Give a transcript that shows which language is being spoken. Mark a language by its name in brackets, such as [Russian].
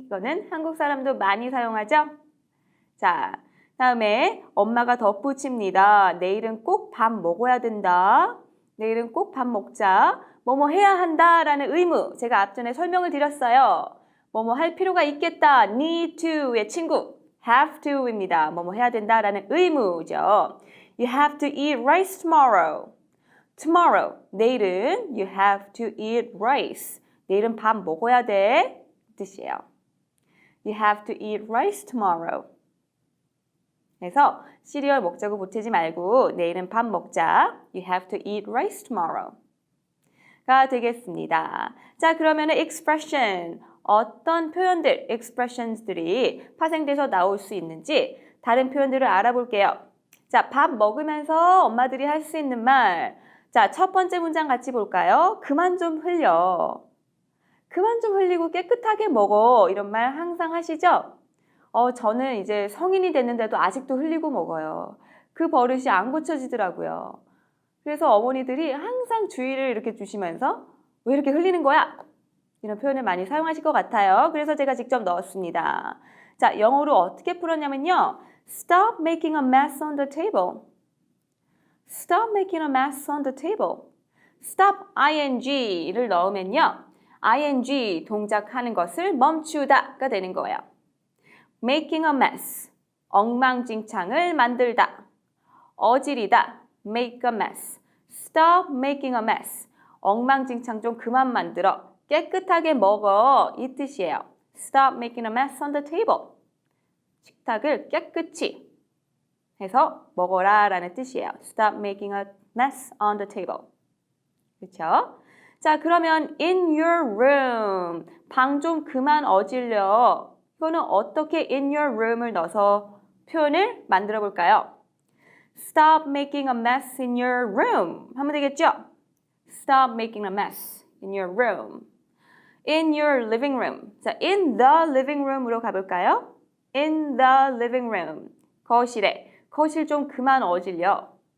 [Korean] 이거는 한국 사람도 많이 사용하죠? 자, 다음에 엄마가 덧붙입니다. 내일은 꼭 밥 먹어야 된다. 내일은 꼭 밥 먹자. 뭐뭐 해야 한다라는 의무. 제가 앞전에 설명을 드렸어요. 뭐뭐 할 필요가 있겠다. need to의 친구. have to입니다. 뭐뭐 해야 된다라는 의무죠. [English] You have to eat rice tomorrow. Tomorrow. [Korean] 내일은 [English] you have to eat rice. [Korean] 내일은 밥 먹어야 돼. 뜻이에요. [English] You have to eat rice tomorrow. [Korean] 그래서 시리얼 먹자고 보태지 말고 내일은 밥 먹자. [English] You have to eat rice tomorrow. [Korean] 되겠습니다. 자, 그러면은 expression, 어떤 표현들, expressions들이 파생돼서 나올 수 있는지 다른 표현들을 알아볼게요. 자, 밥 먹으면서 엄마들이 할 수 있는 말. 자, 첫 번째 문장 같이 볼까요? 그만 좀 흘려. 그만 좀 흘리고 깨끗하게 먹어. 이런 말 항상 하시죠? 저는 이제 성인이 됐는데도 아직도 흘리고 먹어요. 그 버릇이 안 고쳐지더라고요. 그래서 어머니들이 항상 주의를 이렇게 주시면서 왜 이렇게 흘리는 거야? 이런 표현을 많이 사용하실 것 같아요. 그래서 제가 직접 넣었습니다. 자, 영어로 어떻게 풀었냐면요. [English] Stop making a mess on the table. Stop making a mess on the table. [Korean] Stop ing를 넣으면요. ing 동작하는 것을 멈추다가 되는 거예요. [English] Making a mess. [Korean] 엉망진창을 만들다. 어지리다. [English] Make a mess. Stop making a mess. [Korean] 엉망진창 좀 그만 만들어. 깨끗하게 먹어. 이 뜻이에요. [English] Stop making a mess on the table. [Korean] 식탁을 깨끗이 해서 먹어라 라는 뜻이에요. [English] Stop making a mess on the table. [Korean] 그렇죠? [English] 자, 그러면 in your room. [Korean] 방 좀 그만 어질려. 이거는 어떻게 in your room을 넣어서 표현을 만들어 볼까요? [English] Stop making a mess in your room. [Korean] 하면 되겠죠? [English] Stop making a mess in your room. In your living room. [Korean] 자, [English] in the living room [Korean] 으로 가볼까요? [English] In the living room. [Korean] 거실에. 거실 좀 그만 어질려.